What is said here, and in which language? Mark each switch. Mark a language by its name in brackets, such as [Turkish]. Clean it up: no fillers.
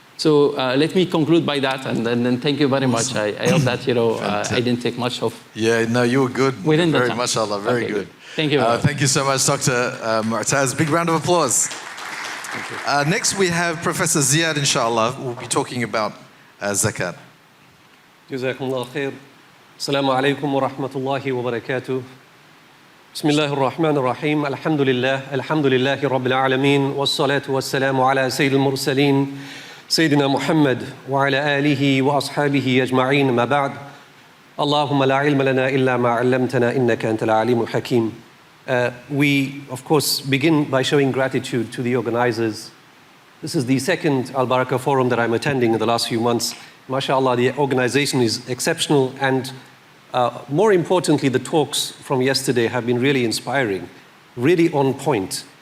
[English] So let me conclude by that, and then thank you very much. I hope that I didn't take much of. Yeah, no, you were good. Within the very time. mashallah, very good. Thank you. Thank you so much, Dr. Mu'taz. Big round of applause. Next, we have Professor Ziad, inshallah, who will be talking about zakat. [Arabic] جزاكم الله خير. السلام عليكم ورحمة الله وبركاته. بسم الله الرحمن الرحيم. الحمد لله رب العالمين والصلاة والسلام على سيد المرسلين سيدنا محمد وعلى آله وأصحابه أجمعين. ما بعد. اللهم لا علم لنا إلا ما علمتنا إنك أنت العليم الحكيم. [English] We, of course, begin by showing gratitude to the organizers. This is the second Al-Baraka Forum that I'm attending in the last few months. MashaAllah, the organization is exceptional, and more importantly, the talks from yesterday have been really inspiring, really on point.